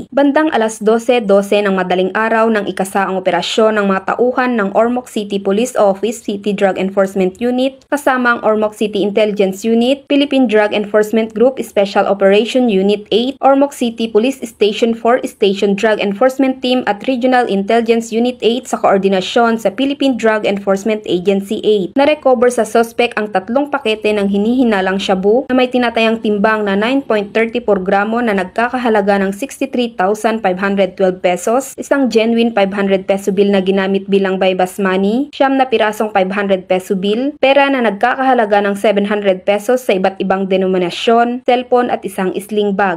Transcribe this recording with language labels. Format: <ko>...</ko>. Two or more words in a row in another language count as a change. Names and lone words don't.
<tl>Bandang alas 12:12 ng madaling araw ng ikasaang operasyon ng mga tauhan ng Ormoc City Police Office City Drug Enforcement Unit kasama ang Ormoc City Intelligence Unit, Philippine Drug Enforcement Group Special Operation Unit 8, Ormoc City Police Station 4 Station Drug Enforcement Team at Regional Intelligence Unit 8 sa koordinasyon sa Philippine Drug Enforcement Agency 8. Na-recover sa suspect ang 3 pakete ng hinihinalang shabu na may tinatayang timbang na 9.34 gramo na nagkakahalaga ng 63,512 pesos, isang</tl> <en>genuine 500 peso bill</en> <tl>na ginamit bilang</tl> <en>bypass money,</en> <tl>9 na pirasong</tl> <en>500 peso bill,</en> <tl>pera na nagkakahalaga ng 700 pesos sa iba't ibang denominasyon, cellphone at isang</tl> <en>sling bag.</en>